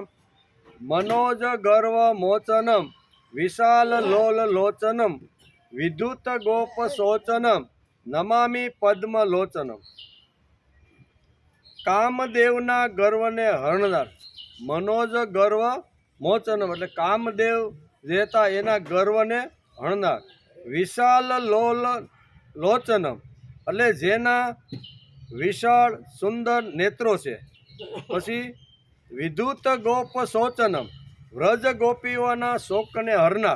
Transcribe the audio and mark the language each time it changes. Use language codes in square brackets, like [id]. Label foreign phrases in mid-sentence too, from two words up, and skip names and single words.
[sa] मनोजगर्वमोचनं विशाललोललोचनं विद्युतगोपशोचनं नमामि पद्मलोचनं। [gu] કામદેવના ગર્વને હરણનાર [sa] मनोज गर्व मोचनम [gu] એટલે કામદેવ જેતા એના ગર્વને હણનાર। [sa] વિશાલ લોચનમ [gu] એટલે જેના વિશાળ સુંદર નેત્રો છે। પછી [sa] વિદ્યુત ગોપ શોચનમ [gu] વ્રજ ગોપીઓના શોકને હરનાર।